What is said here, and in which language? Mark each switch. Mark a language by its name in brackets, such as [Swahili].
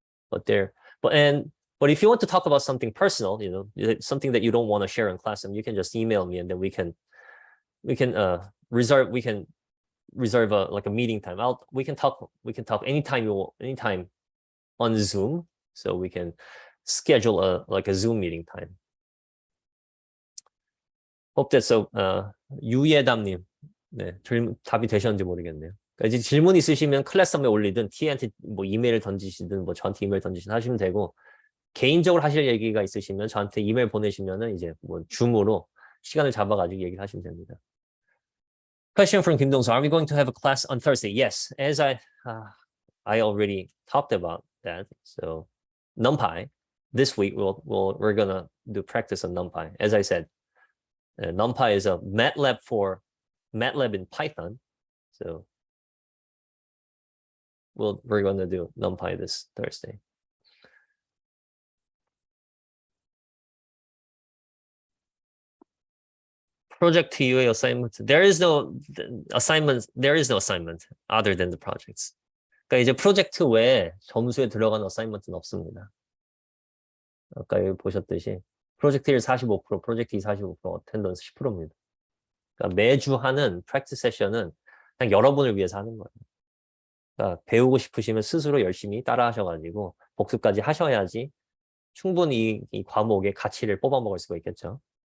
[English] But if you want to talk about something personal, something that you don't want to share in Classroom, you can just email me and then we can reserve a meeting time. We can talk anytime on Zoom. So we can schedule a Zoom meeting time. Hope that's so. [Korean] 유예담님, 네, 답이 되셨는지 모르겠네요. 그러니까 이제 질문 있으시면 클래스홈에 올리든 T한테 뭐 이메일을 던지시든 뭐 저한테 이메일 던지시든 하시면 되고, 개인적으로 하실 얘기가 있으시면 저한테 이메일 보내시면은 이제 뭐 줌으로 시간을 잡아가지고 얘기를 하시면 됩니다. [English] Question from Kim Dong-so. Are we going to have a class on Thursday? Yes, as I already talked about that. So NumPy this week we're gonna do practice on NumPy. As I said, NumPy is a MATLAB in Python. So we're gonna do NumPy this Thursday. Project TUA assignment. There is no assignment other than the projects. [Korean] 그러니까 이제 프로젝트 외에 점수에 들어간 어사이먼트는 없습니다. 아까 여기 보셨듯이 프로젝트 1 45%, 프로젝트 2 45%, 어텐던스 10%입니다. 그러니까 매주 하는 프랙티스 세션은 그냥 여러분을 위해서 하는 거예요. 그러니까 배우고 싶으시면 스스로 열심히 따라 하셔가지고 복습까지 하셔야지 충분히 이 과목의 가치를 뽑아먹을 수가 있겠죠.